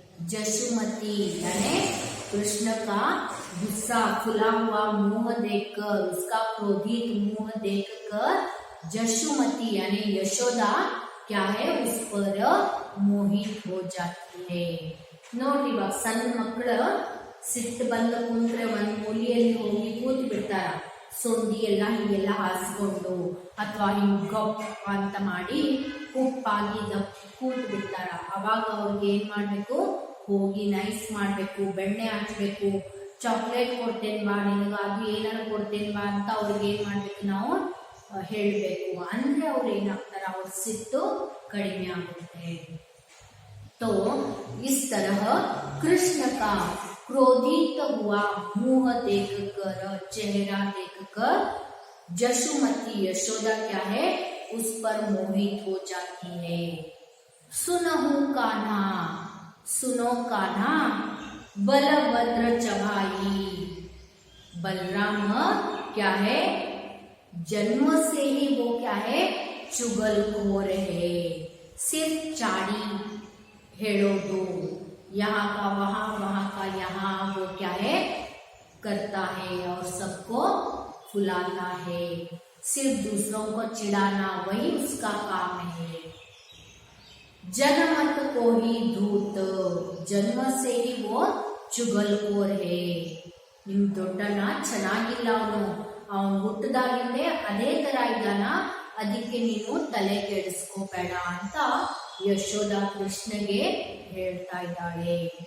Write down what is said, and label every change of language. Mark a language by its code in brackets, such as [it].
[hi] जशुमती यानी कृष्ण का गुस्सा फुला हुआ मुंह देखकर, उसका क्रोधित मुंह देखकर जशुमती यानी यशोदा क्या है उस पर मोहित हो जाती है। [kn] ನೋಡ್ರಿ ಇವಾಗ ಸಣ್ಣ ಮಕ್ಕಳು ಸಿಟ್ಟು ಬಂದ ಕುಂತ್ರೆ ಒಂದ್ ಮೂಲೆಯಲ್ಲಿ ಹೋಗಿ ಕೂತ್ ಬಿಡ್ತಾರ, ಸೊಂದಿ ಎಲ್ಲ ಹೀಗೆಲ್ಲ ಹಾಸ್ಕೊಂಡು ಅಥವಾ ಹಿಂಗ್ ಗಪ್ ಅಂತ ಮಾಡಿ ಉಪ್ಪಾಗಿ ಕೂತ್ ಬಿಡ್ತಾರ. ಅವಾಗ ಅವ್ರಿಗೆ ಏನ್ ಮಾಡ್ಬೇಕು, ಹೋಗಿ ನೈಸ್ ಮಾಡ್ಬೇಕು, ಬೆಣ್ಣೆ ಹಚ್ಬೇಕು, ಚಾಕ್ಲೇಟ್ ಕೊಡ್ತೇನೆ ಬಾ ನಿನಗ, ಅದು ಏನಾರು ಕೊಡ್ತೇನೆ ಬಾ ಅಂತ ಅವ್ರಿಗೆ ಏನ್ ಮಾಡ್ಬೇಕು, ನಾವು ಹೇಳಬೇಕು. ಅಂದ್ರೆ ಅವ್ರು ಏನಾಗ್ತಾರ, ಅವ್ರ ಸಿಟ್ಟು ಕಡಿಮೆ ಆಗುತ್ತೆ. [hi] तो इस तरह कृष्ण का क्रोधित हुआ मुंह देखकर, चेहरा देखकर जशुमती यशोदा क्या है उस पर मोहित हो जाती है। सुनहु कान्हा, सुनो कान्हा, बलभद्र चढ़ाई। बलराम क्या है, जन्म से ही वो क्या है चुगलखोर है, सिर्फ चाड़ी हेड़ोदो, यहाँ का वहां, वहां का यहाँ, वो क्या है करता है और सबको फुलाता है, सिर्फ दूसरों को चिढ़ाना वही उसका काम है। जनमत को ही धूत, जन्म से ही वो चुगलखोर है. [kn] ನಿಮ್ ದೊಡ್ಡಣ್ಣ ಚೆನ್ನಾಗಿಲ್ಲ, ಅವನು ಹುಟ್ಟದಾಗಿಂದೇ ಅದೇ ತರ ಇದ್ದಾನ, ಅದಕ್ಕೆ ನೀನು ತಲೆ ಕೆಡಿಸ್ಕೋಬೇಡ ಅಂತ ಯಶೋದ ಕೃಷ್ಣಗೆ ಹೇಳ್ತಾ ಇದ್ದಾಳೆ.